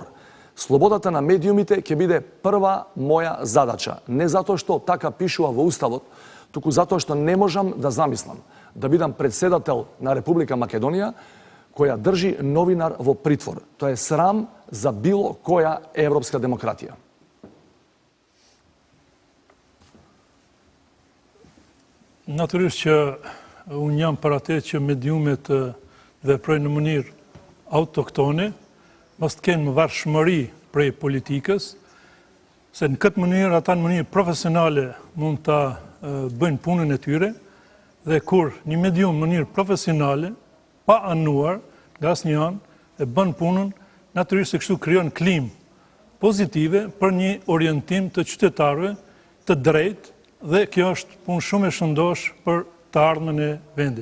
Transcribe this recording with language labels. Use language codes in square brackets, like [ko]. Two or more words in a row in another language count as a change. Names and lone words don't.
[mk] Слободата на медиумите ќе биде прва моја задача. Не затоа што така пишува во Уставот, туку затоа што не можам да замислам да бидам председател на Република Македонија која држи новинар во притвор. Тоа е срам за било која европска демократија. [sq] Natyrisht që unë jam për atë që mediumet veprojnë në mënyrë autoktone, mos të kenë më varshmëri prej politikës, se në këtë mënyrë ata në mënyrë profesionale mund ta bëjnë punën e tyre dhe kur një medium në mënyrë profesionale pa anuar nga asnjë anë e bën punën, natyrisht se kështu krijon klimë pozitive për një orientim të qytetarëve të drejtë dhe kjo është punë shumë e shëndosh për të ardhmen e vendit.